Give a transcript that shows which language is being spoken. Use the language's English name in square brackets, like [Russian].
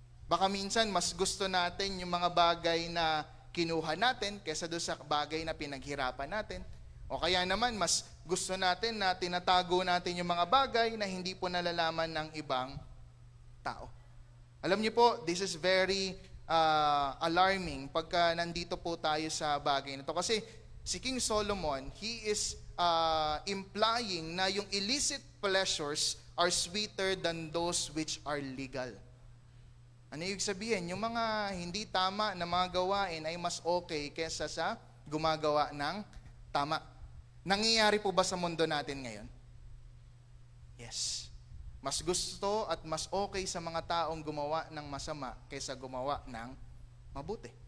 [Filipino] Baka minsan mas gusto natin yung mga bagay na kinuha natin kaysa doon sa bagay na pinaghirapan natin. O kaya naman mas gusto natin na tinatago natin yung mga bagay na hindi po nalalaman ng ibang tao. Alam niyo po, [English] this is very alarming [Filipino] pagka nandito po tayo sa bagay na ito. [English] Kasi si King Solomon, he is implying na yung illicit pleasures are sweeter than those which are legal. [Filipino] Ano ibig sabihin? Yung mga hindi tama na mga gawain ay mas okay kesa sa gumagawa ng tama. Nangyayari po ba sa mundo natin ngayon? Yes. Mas gusto at mas okay sa mga taong gumawa ng masama kaysa gumawa ng mabuti.